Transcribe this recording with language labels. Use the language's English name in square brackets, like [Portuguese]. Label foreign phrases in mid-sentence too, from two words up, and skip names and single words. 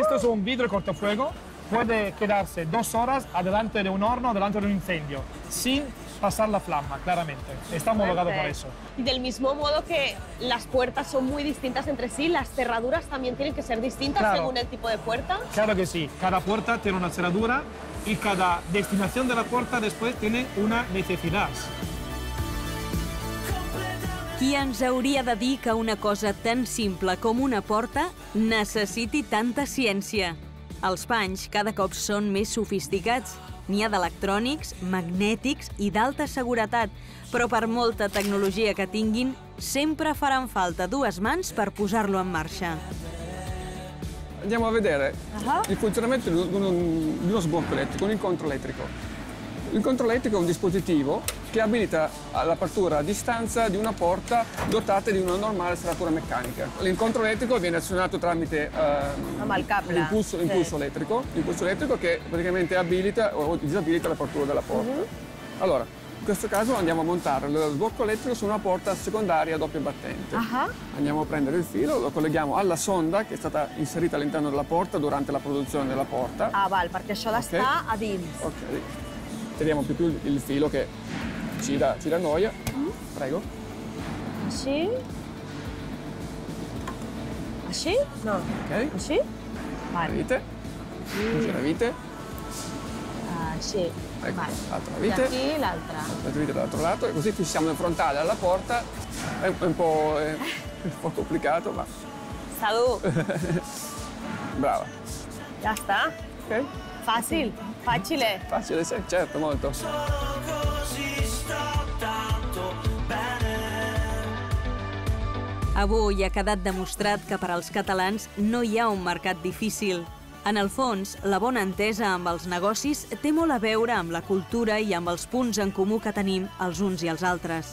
[Spanish] Esto es un vidrio cortafuego puede quedarse 2 horas adelante de un horno, delante de un incendio, sin pasar la flama, claramente. Está homologado por eso. Y del mismo modo que las puertas son muy distintas entre sí, las cerraduras también tienen que ser distintas según el tipo de puerta. Claro que sí. Cada puerta tiene una cerradura y cada destinación de la puerta después tiene una necesidad. [Catalan] Qui ens hauria de dir que una cosa tan simple com una porta necessiti tanta ciència? Els panys cada cop són més sofisticats. N'hi ha d'electrònics, magnètics i d'alta seguretat, però per molta tecnologia que tinguin, sempre faran falta 2 mans per posar-lo en marxa. [Italian] Andiamo a vedere il funzionamento di uno sbocco elettrico, un incontro elettrico. L'incontro elettrico è un dispositivo che abilita l'apertura a distanza di una porta dotata di una normale serratura meccanica. L'incontro elettrico viene azionato tramite l'impulso elettrico che praticamente abilita o disabilita l'apertura della porta. Allora, in questo caso andiamo a montare lo sbocco elettrico su una porta secondaria a doppio battente. Andiamo a prendere il filo, lo colleghiamo alla sonda che è stata inserita all'interno della porta durante la produzione della porta. [Catalan] Perché això ha d'estar a dins. Ok. [Italian] Tiriamo più il filo che ci dà noia. Prego. [Catalan] Així? Així? No. Ok. Així? [Italian] La vite. La vite. [Catalan] Així. [Italian] Ecco, l'altra [Catalan] I [Italian] vite. [Catalan] aquí l'altra. [Italian] L'altra vite dall'altro lato e così fissiamo il frontale alla porta. È un po' complicato, ma... Sadu. Brava. [Catalan] Ja està. Ok. Fàcil. [Italian] Facile. Facile, sì, certo, molto. [Catalan] Avui ha quedat demostrat que per als catalans no hi ha un mercat difícil. En el fons, la bona entesa amb els negocis té molt a veure amb la cultura i amb els punts en comú que tenim els uns i els altres.